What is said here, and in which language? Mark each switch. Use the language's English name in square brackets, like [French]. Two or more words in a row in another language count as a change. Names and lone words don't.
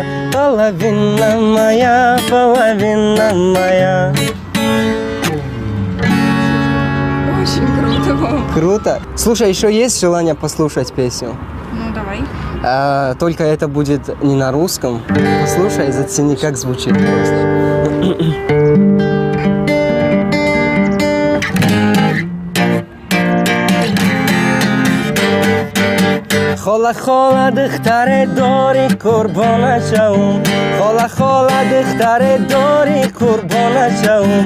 [Russian] Половина моя, половина моя. Очень круто, Вов. Круто. Слушай, еще есть желание послушать песню? Ну, давай. Только это будет не на русском. Послушай, зацени, как звучит. [Tajik] Хола хола дыхтаре дори курбона шаум. Хола хола дыхтаре дори курбона шаум.